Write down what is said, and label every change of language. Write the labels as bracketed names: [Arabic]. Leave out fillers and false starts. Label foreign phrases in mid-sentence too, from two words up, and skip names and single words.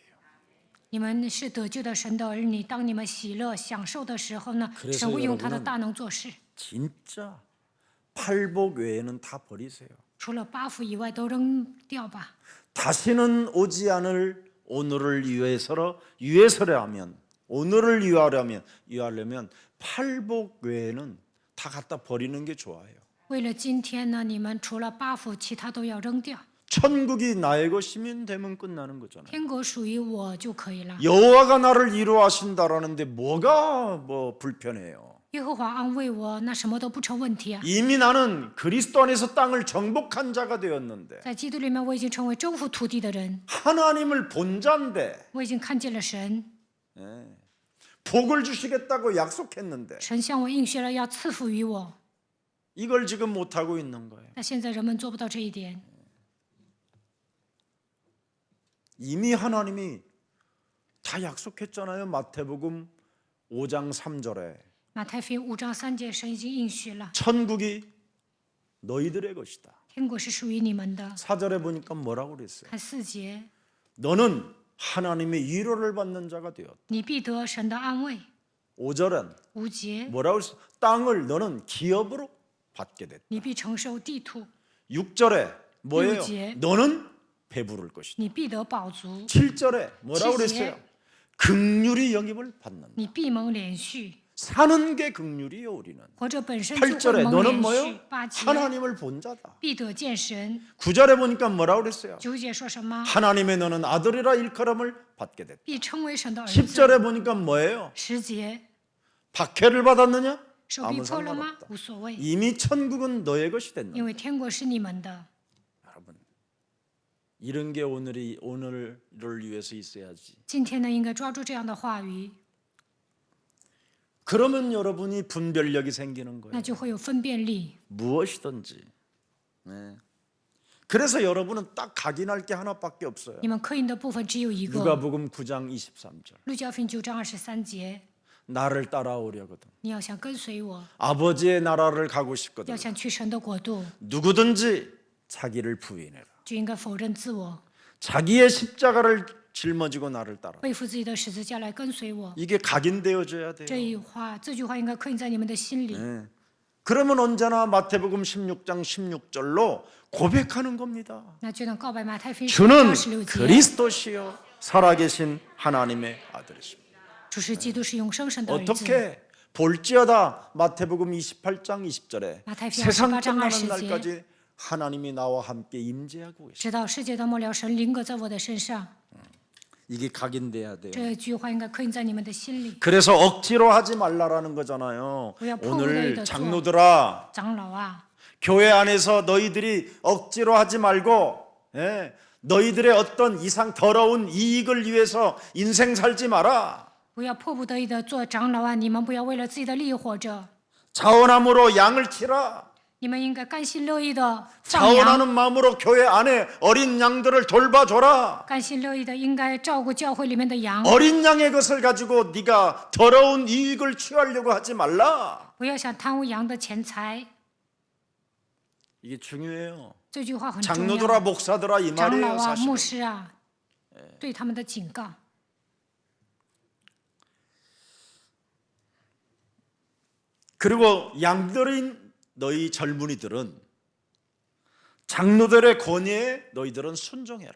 [Chinese] 你们是得救的神的儿女，当你们喜乐享受的时候呢， [Korean] 그래서 [Chinese] 神会用他的 [Korean] 여러분은 [Chinese] 大能做事。 [Korean] 진짜 팔복 외에는 다 버리세요. [Chinese] 除了八福以外都扔掉吧。 [Korean] 다시는 오지 않을 오늘을 위해서라면 오늘을 위하려면 팔복 외에는 다 갖다 버리는 게 좋아요. [Chinese] 为了今天呢，你们除了 buff， 其他都要扔掉。 [Korean] 천국이 나의 것이면 되면 끝나는 거잖아요. [Chinese] 天国属于我就可以了。 [Korean] 여호와가 나를 위로하신다라는데 뭐가 뭐 불편해요? [Chinese] 耶和华安慰我，那什么都不成问题啊。 [Korean] 이미 나는 그리스도 안에서 땅을 정복한 자가 되었는데 [Chinese] 在基督里面，我已经成为征服土地的人， [Korean] 하나님을 본 자인데 [Chinese] 我已经看见了神， [Korean] 복을 주시겠다고 약속했는데 [Chinese] 神向我应许了要赐福于我， [Korean] 이걸 지금 못하고 있는 거예요. [Chinese] 但现在人们做不到这一点。 [Korean] 이미 하나님이 다 약속했잖아요. 마태복음 5장 3절에 [Chinese] 马太福音5章3节，神已经应许了， [Korean] 천국이 너희들의 것이다. [Chinese] 天国是属于你们的。 [Korean] 4절에 보니까 뭐라고 그랬어요? [Chinese] 看4节， [Korean] 너는 하나님의 위로를 받는 자가 되었다. [Chinese] 你必得神的安慰。 [Korean] 5절은 [Chinese] 5节， [Korean] 뭐라고 했어요? 땅을 너는 기업으로 받게 됐다. [Chinese] 你必承受地土， [Korean] 6절에 뭐예요? 6절. 너는 배부를 것이다. [Chinese] 你必得饱足， [Korean] 7절에 뭐라고 그랬어요? 긍휼히 영입을 받는다. [Chinese] 你必蒙连续。 [Korean] 사는 게 긍휼이요 우리는. [Chinese] 活着本身就会 [Korean] 8절에 [Chinese] 蒙 [Korean] 너는 [Chinese] 连 [Korean] 뭐요? [Chinese] 续。8节， [Korean] 하나님을 본 자다. [Chinese] 必得见神。 [Korean] 9절에 보니까 뭐라고 그랬어요? [Chinese] 9 节说什么？ [Korean] 하나님의 너는 아들이라 일컬음을 받게 됐다. [Chinese] 必称为神的儿子。 [Korean] 10절에 보니까 뭐예요? [Chinese] 10节， [Korean] 박해를 받았느냐? [Chinese] 手逼 [Korean] 아무 [Chinese] 迫了吗？ [Korean] 상관없다. [Chinese] 无所谓， [Korean] 이미 천국은 너의 것이 됐는데 [Chinese] 因为天国是你们的。 [Korean] 여러분 이런 게 오늘을 위해서 있어야지. [Chinese] 今天呢，应该抓住这样的话语， [Korean] 그러면 여러분이 분별력이 생기는 [Chinese] 那 [Korean] 거예요. [Chinese] 就会有分辨力。 [Korean] 무엇이든지. 네. 그래서 여러분은 딱 각인할 게 하나밖에 없어요. [Chinese] 你们刻印的部分只有一个。 [Korean] 누가복음 9장 23절. [Chinese] 路加福音9章23节， [Korean] 나를 따라오려거든. [Chinese] 你要想跟随我， [Korean] 아버지의 나라를 가고 싶거든. [Chinese] 要想去神的国度， [Korean] 누구든지 자기를 부인해라. [Chinese] 就应该否认自我， [Korean] 자기의 십자가를 짊어지고 나를 따라. [Chinese] 背负自己的十字架来跟随我。 [Korean] 이게 각인되어져야 돼요. [Chinese] 这句话应该刻印在你们的心里。 [Korean] 네. 그러면 언제나 마태복음 16장 16절로 고백하는 겁니다. [Chinese] 那就能告白马太福音10 [Korean] 주는 [Chinese] 章16节， [Korean] 그리스도시요 살아계신 하나님의 아들이십니다. [Chinese] 主是基督，是永生神的儿子。 [Korean] 어떻게 볼지어다 마태복음 28장 20절에 마태복음 세상 28장 끝나는 20절. 날까지 하나님이 나와 함께 임재하고 계십니다. [Chinese] 直到世界的末了，神临格在我的身上。 [Korean] 이게 각인돼야 돼요. [Chinese] 这句话应该刻印在你们的心里。 [Korean] 그래서 억지로 하지 말라라는 거잖아요. 우리가 오늘 포기를 장로들아 [Chinese] 长老啊， [Korean] 교회 안에서 너희들이 억지로 하지 말고 너희들의 어떤 이상 더러운 이익을 위해서 인생 살지 마라. [Chinese] 不要迫不得已的做长老啊！你们不要为了自己的利益活着， [Korean] 자원함으로 양을 치라. [Chinese] 你们应该甘心乐意的放羊， [Korean] 자원하는 마음으로 교회 안에 어린 양들을 돌봐줘라. [Chinese] 甘心乐意的应该照顾教会里面的羊， [Korean] 어린 양의 것을 가지고 네가 더러운 이익을 취하려고 하지 말라. [Chinese] 不要想贪污羊的钱财。 [Korean] 이게 중요해요. [Chinese] 这句话很重 [Korean] 장로들아 [Chinese] 要。 [Korean] 목사들아 이 [Chinese] 长老 [Korean] 말이에요 [Chinese] 啊，牧 [Korean] 사실은. [Chinese] 师啊，对他们的警告。 [Korean] 그리고 양들인 너희 젊은이들은 장로들의 권위에 너희들은 순종해라.